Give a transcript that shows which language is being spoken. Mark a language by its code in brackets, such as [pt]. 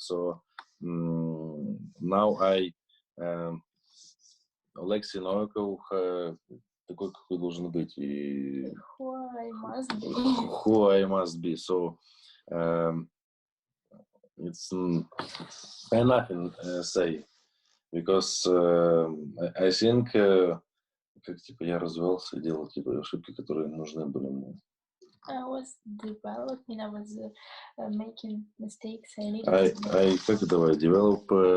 [en] So now I [ru] Oleksii Novikov такой, какой должен быть. И [en] who I must be. Who I must be. So it's I nothing say because I think [ru] как типа я развивался и делал типа ошибки, которые нужны были мне. [en] I was developing, I was making mistakes. I [ru] как давай [en] develop.